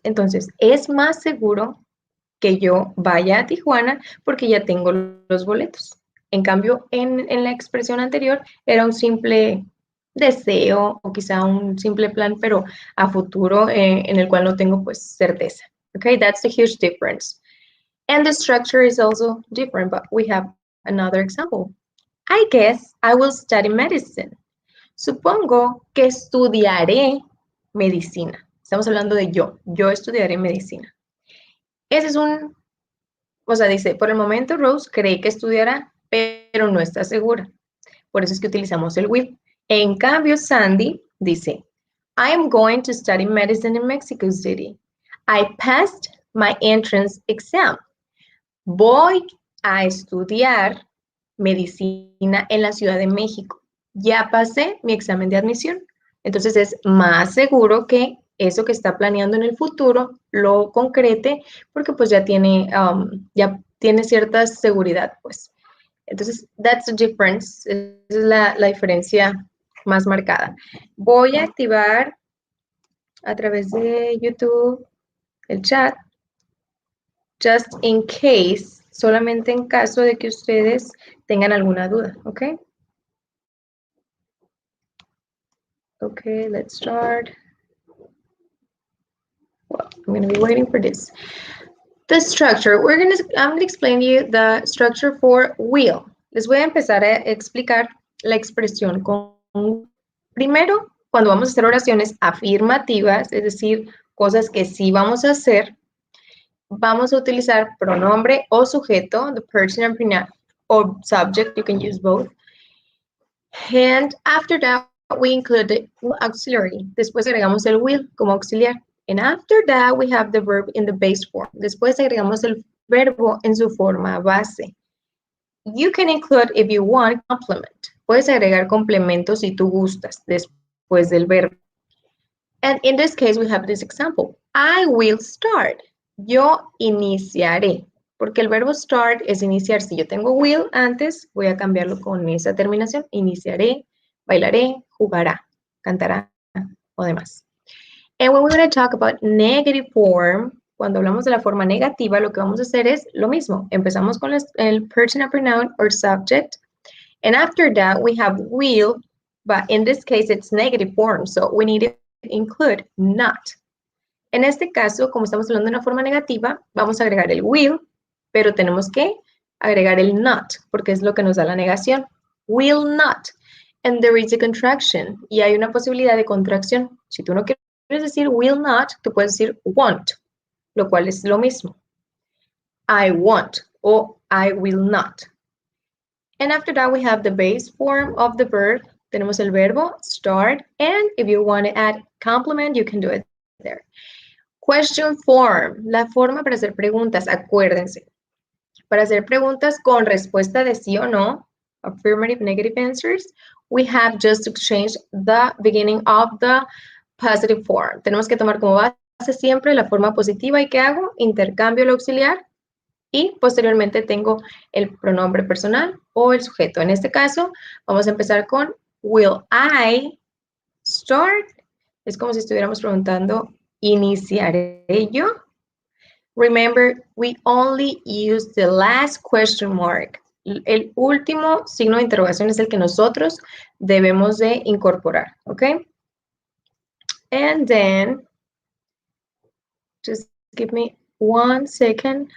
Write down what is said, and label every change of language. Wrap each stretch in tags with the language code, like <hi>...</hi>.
<es>Entonces, es más seguro que yo vaya a Tijuana porque ya tengo los boletos. En cambio, en la expresión anterior era un simple deseo o quizá un simple plan, pero a futuro en el cual no tengo pues certeza.</es> <en>Okay, that's the huge difference. And the structure is also different, but we have another example. I guess I will study medicine.</en> <es>Supongo que estudiaré medicina. Estamos hablando de yo. Yo estudiaré medicina. Ese es dice, por el momento Rose cree que estudiará, pero no está segura. Por eso es que utilizamos el will. En cambio, Sandy dice,</es> <en>I am going to study medicine in Mexico City. I passed my entrance exam.</en> <es>Voy a estudiar medicina en la Ciudad de México. Ya pasé mi examen de admisión. Entonces es más seguro que eso que está planeando en el futuro lo concrete porque pues ya tiene cierta seguridad, pues. Entonces,</es> <en>that's the difference.</en> <es>Esa es la diferencia más marcada. Voy a activar a través de YouTube el chat,</es> <en>just in case,</en> <es>solamente en caso de que ustedes tengan alguna duda, ¿ok?</es> <en>Okay, let's start. Well, I'm going to be waiting for this. The structure, I'm going to explain to you the structure for will.</en> <es>Les voy a empezar a explicar la expresión con, primero, cuando vamos a hacer oraciones afirmativas, es decir, cosas que sí vamos a hacer, vamos a utilizar pronombre o sujeto,</es> <en>the person and pronoun, or subject, you can use both. And after that, we include the auxiliary.</en> <es>Después agregamos el will como auxiliar.</es> <en>And after that, we have the verb in the base form.</en> <es>Después agregamos el verbo en su forma base.</es> <en>You can include, if you want, complement.</en> <es>Puedes agregar complementos si tú gustas después del verbo.</es> <en>And in this case, we have this example. I will start.</en> <es>Yo iniciaré. Porque el verbo start es iniciar. Si yo tengo will antes, voy a cambiarlo con esa terminación. Iniciaré, bailaré, jugará, cantará o demás.</es> <en>And when we're going to talk about negative form,</en> <es>cuando hablamos de la forma negativa, lo que vamos a hacer es lo mismo. Empezamos con el</es> <en>personal pronoun or subject. And after that, we have will, but in this case, it's negative form. So we need to include not.</en> <es>En este caso, como estamos hablando de una forma negativa, vamos a agregar el will, pero tenemos que agregar el not, porque es lo que nos da la negación.</es> <en>Will not. And there is a contraction.</en> <es>Y hay una posibilidad de contracción. Si tú no quieres decir will not, tú puedes decir won't, lo cual es lo mismo.</es> <en>I won't o I will not. And after that, we have the base form of the verb.</en> <es>Tenemos el verbo</es> <en>start, and if you want to add complement, you can do it there. Question form,</en> <es>la forma para hacer preguntas, acuérdense. Para hacer preguntas con respuesta de sí o no,</es> <en>affirmative, negative answers, we have just to change the beginning of the positive form.</en> <es>Tenemos que tomar como base siempre la forma positiva. ¿Y qué hago? Intercambio el auxiliar y posteriormente tengo el pronombre personal o el sujeto. En este caso, vamos a empezar con will I start. Es como si estuviéramos preguntando, ¿iniciaré yo?</es> <en>Remember, we only use the last question mark.</en> <es>El último signo de interrogación es el que nosotros debemos de incorporar, ¿ok?</es> <en>And then, just give me 1 second.</en>